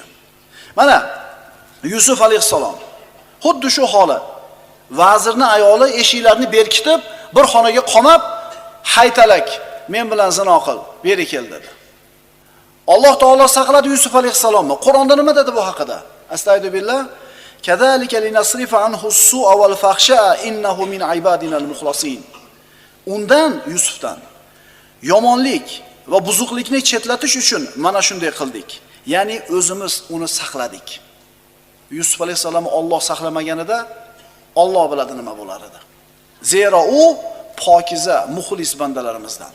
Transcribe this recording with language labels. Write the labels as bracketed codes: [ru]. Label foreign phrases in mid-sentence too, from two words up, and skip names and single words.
[uz] Mana Yusuf alayhisalom xuddi shu holat. Vazirni ayoli eshiklarni berkitib, bir xonaga qamab, haytalak, men bilan zino qil, beri kel dedi. Alloh taolo saqladi Yusuf alayhisalomni. Qur'onda nima dedi bu haqida? Astagfirullah. [ar] كذلك لنصرف عنه السوء والفحشاء إنه من عبادنا المخلصين. [uz] Undan Yusufdan yomonlik va buzuqlikni chetlatish uchun mana shunday qildik. Ya'ni o'zimiz uni saqladik. Yusuf alayhisalomni Alloh saqlamaganida Alloh biladi nima bo'lar edi. Zero u pokiza, muxlis bandalarimizdan.